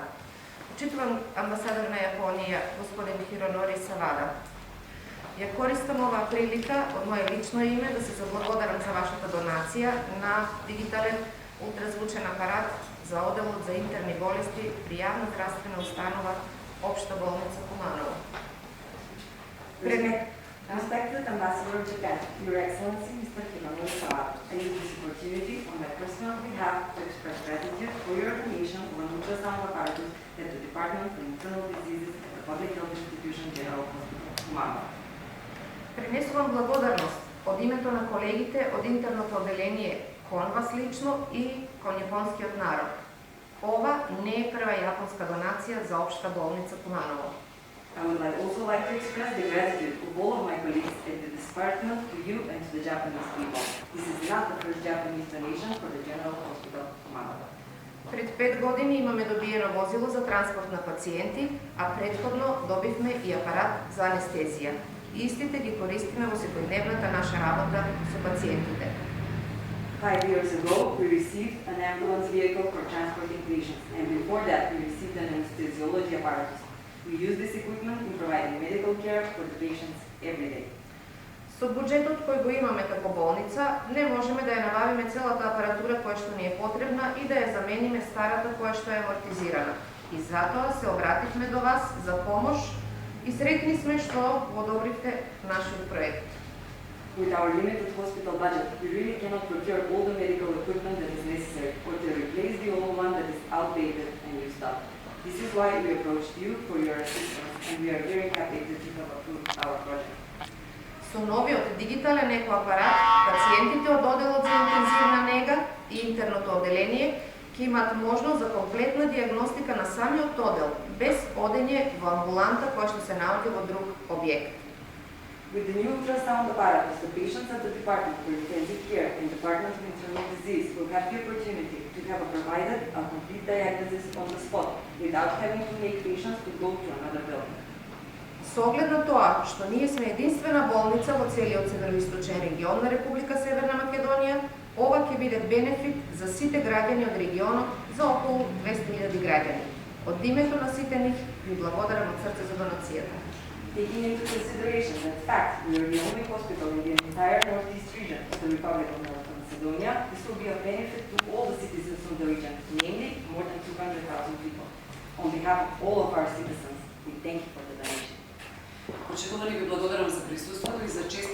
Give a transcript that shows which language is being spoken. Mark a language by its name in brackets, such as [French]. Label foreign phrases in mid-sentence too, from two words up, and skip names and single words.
[Macedonian] Почитуван амбасадор на Јапонија, господин Хиронори Савада. Ја користам оваа прилика од моје лично име да се заблагодарам за вашата донација на дигитален ултразвучен апарат за оделот за интерни болести при јавна здравствена установа Општа болница Куманово. [English] Respected Ambassador of Japan, Your Excellency Mr. Hironori Sawada, I use this opportunity on my personal behalf to express gratitude for your donation of an ultrasound apparatus at the Department for Internal Diseases at the Public Health Institution General Hospital, Kumanovo. [Macedonian] Пренесувам благодарност од името на колегите од интерното одделение кон вас лично и кон јапонскиот народ. Ова не е прва јапонска донација за Општа болница Куманово. [English] I would also like to express the gratitude of all of my colleagues at the department to you and to the Japanese people. This is not the first Japanese donation for the General Hospital, Kumanovo. [Macedonian] Пред 5 години имаме добиено возило за транспорт на пациенти, а претходно добивме и апарат за анестезија. Истите ги користиме во секојдневната наша работа со пациентите. [English] 5 years ago, we received an ambulance vehicle for transporting patients, and before that, we received an anesthesiology apparatus. We use this equipment in providing medical care for the patients every day. [Macedonian] Со буџетот кој го имаме како болница, не можеме да ја набавиме целата апаратура која што ни е потребна и да ја замениме старата која што е амортизирана. И затоа се обративме до вас за помош и среќни сме што одобривте нашиот проект. [English] With our limited hospital budget, we really cannot procure all the medical equipment that is necessary or to replace the old one that is outdated and used up. This is why we approached you for your assistance, and we are very happy that you have approved our project. [Macedonian] Со новиот дигитален екоапарат, пациентите од оделот за интензивна нега и интерното одделение ќе имаат можност за комплетна диагностика на самиот одел, без одење во амбуланта која што се наоѓа во друг објект. [English] With the new ultrasound apparatus, the patients at the Department for Intensive Care and Department of Internal Disease will have the opportunity to have provided a complete diagnosis on the spot without having to make patients to go to another building. [Macedonian] Со оглед на тоа што ние сме единствена болница во целиот североисточен регион на Република Северна Македонија, ова ќе биде бенефит за сите граѓани од регионот, за околу 200.000 граѓани. Од името на сите нив ви благодарам од срце за донацијата. [English] Taking into consideration that fact we are the only hospital in the entire northeast region of the Republic of North Macedonia, this will be a benefit to all the citizens of the region, namely more than 200,000 people. On behalf of all of our citizens, we thank you for the donation. [Macedonian] Почитувани, ви благодарам за присуството и за чест